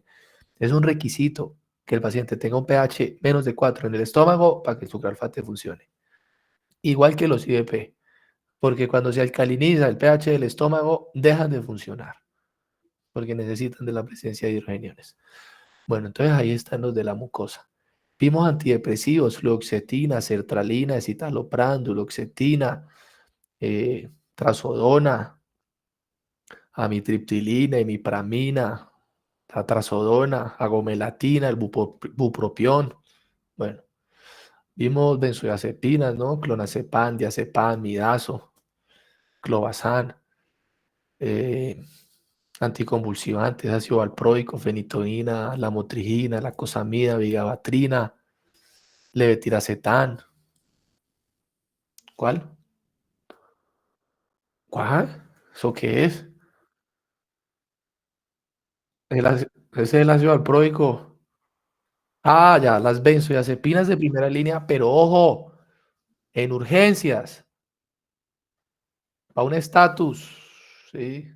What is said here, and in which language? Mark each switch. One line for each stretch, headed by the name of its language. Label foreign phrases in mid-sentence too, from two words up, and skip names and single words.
Spanish: Es un requisito que el paciente tenga un pH menos de 4 en el estómago para que el sucralfate funcione. Igual que los IBP, porque cuando se alcaliniza el pH del estómago, dejan de funcionar, porque necesitan de la presencia de hidrogeniones. Bueno, entonces ahí están los de la mucosa. Vimos antidepresivos, fluoxetina, sertralina, escitalopram, duloxetina, trazodona, amitriptilina, imipramina, la trazodona, agomelatina, el bupropión. Bueno, vimos benzodiazepinas, ¿no? Clonazepam, diazepam, midazo, clobazam, anticonvulsivantes, ácido valproico, fenitoína, lamotrigina, lacosamida, vigabatrina, levetiracetam. ¿Cuál? ¿Cuál? ¿Eso qué es? Ese es el ácido valproico. Ah, ya, las benzodiazepinas de primera línea, pero ojo, en urgencias, para un estatus, ¿sí?